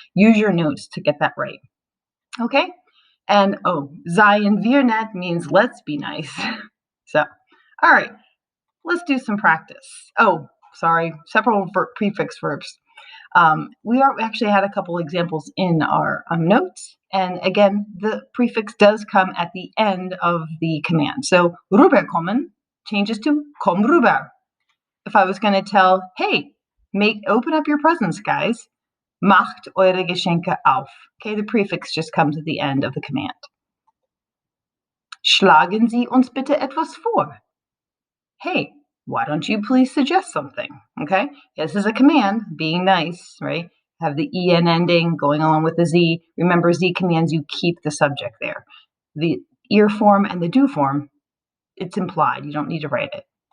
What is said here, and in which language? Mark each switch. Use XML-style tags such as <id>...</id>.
<en>Use your notes to get that right. Okay? And</en> <de>seien wir nett</de> <en>means let's be nice. So, all right, let's do some practice. Several prefix verbs. We actually had a couple examples in our notes. And again, the prefix does come at the end of the command. So rüberkommen changes to</en> <de>komm rüber.</de> <en>If I was going to tell, hey, open up your presents, guys.</en> <de>Macht eure Geschenke auf.</de> <en>Okay, the prefix just comes at the end of the command.</en> <de>Schlagen Sie uns bitte etwas vor.</de> <en>Hey, why don't you please suggest something? Okay, this is a command, being nice, right? Have the en ending going along with the Z. Remember, Z commands, you keep the subject there. The ear form and the do form, it's implied. You don't need to write it.</en>